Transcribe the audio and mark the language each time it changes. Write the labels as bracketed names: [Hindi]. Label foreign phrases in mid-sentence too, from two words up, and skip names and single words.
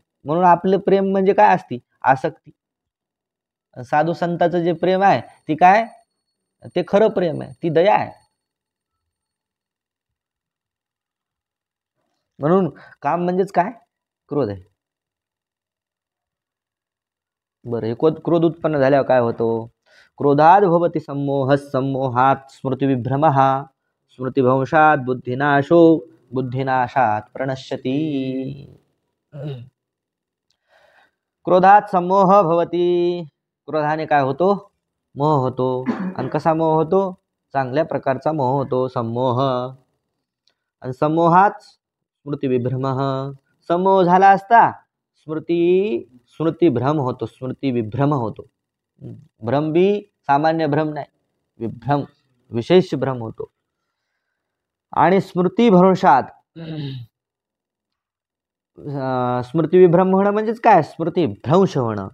[Marathi] म्हणून आपलं प्रेम म्हणजे काय असते, आसक्ती. साधू संताचं जे प्रेम आहे ती काय, ते खरं प्रेम आहे, ती दया आहे. म्हणून काम म्हणजेच काय, क्रोध आहे. बरं, हे क्रोध उत्पन्न झाल्यावर काय होतो, [Sanskrit] क्रोधाद भवति सम्मोह, सम्मोहात स्मृतिविभ्रमः, स्मृतिभ्रंशात बुद्धिनाशो, बुद्धिनाशात प्रणश्यति. क्रोधात सम्मोह भवति, [Marathi] क्रोधाने काय होतो, मोह होतो. आणि कसा मोह होतो, चांगल्या प्रकारचा मोह होतो, सम्मोह. आणि [Sanskrit] सम्मोहात स्मृतिविभ्रमः, [Marathi] सम्मोह झाला असता स्मृतिभ्रम होतो, स्मृतिविभ्रम होतो. भ्रम भी सामान्य भ्रम नाही, विभ्रम विशेष भ्रम होतो. आणि स्मृतिभ्रंशात, स्मृतिविभ्रम होणं म्हणजेच काय, स्मृतिभ्रंश होणं.